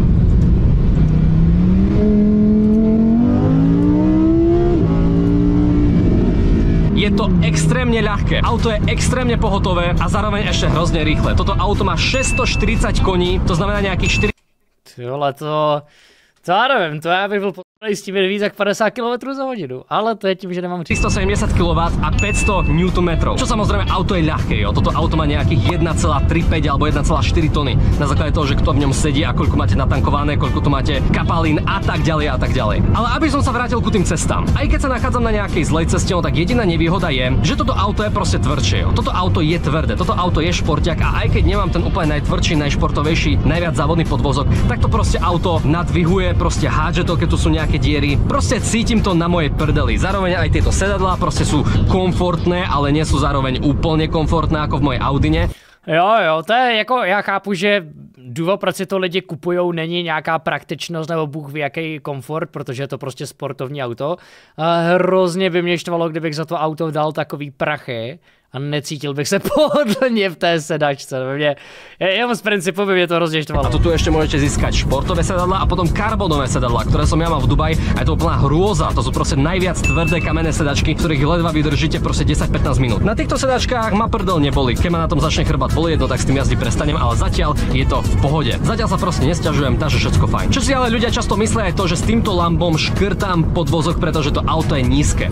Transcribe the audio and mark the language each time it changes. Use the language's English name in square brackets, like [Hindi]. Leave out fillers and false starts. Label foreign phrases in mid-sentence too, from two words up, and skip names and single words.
[Slovak] Je to extrémne ľahké, auto je extrémne pohotové a zároveň ešte hrozne rýchle. Toto auto má 640 koní, to znamená nejakých 4... [Czech] Ty vole, to já nevím, to já bych byl s tím víc jak 50 km za hodinu, ale to je tím, že nemám 370 kW a 500 Nm. [Slovak] Čo samozrejme, auto je ľahké, jo. Toto auto má nejakých 1,35 alebo 1,4 tony. Na základe toho, že kto v ňom sedí a koľko máte natankované, koľko tu máte kapalín a tak ďalej a tak ďalej. Ale aby som sa vrátil ku tým cestám. Aj keď sa nachádzam na nejakej zlej ceste, no tak jediná nevýhoda je, že toto auto je proste tvrdšie, jo. Toto auto je tvrdé, toto auto je športiak a aj keď nemám ten úplne najtvrdší, najšportovejší, najviac závodný podvozok, tak to proste auto nadvihuje, proste hádže to, keď tu sú nejaké diery. Proste cítim to na mojej prdeli. Zároveň aj tieto sedadlá proste sú komfortné, ale nie sú zároveň úplne komfortné ako v mojej Audine. [Czech] Jo, to je jako, já chápu, že důvod, proč si to lidi kupujou, není nějaká praktičnost nebo bůh ví jaký komfort, protože je to prostě sportovní auto. A hrozně by mě štvalo, kdybych za to auto dal takový prachy a necítil bych se pohodlně v té sedačce. Jenom z principu by mě to hrozně štvalo. [Slovak] A tu ešte môžete získať športové sedadlá a potom karbonové sedadlá, ktoré som ja mal v Dubaji a je to úplná hrôza. To sú proste najviac tvrdé kamenné sedačky, ktorých ledva vydržíte proste 10-15 minút. Na týchto sedačkách ma prdel neboli. Keď ma na tom začne chrbát bolieť, no tak s tým jazdy prestanem, ale zatiaľ je to v pohode. Zatiaľ sa proste nesťažujem, takže všetko fajn. Čo si ale ľudia často myslia je to, že s týmto Lambom škrtám podvozok, pretože to auto je nízke.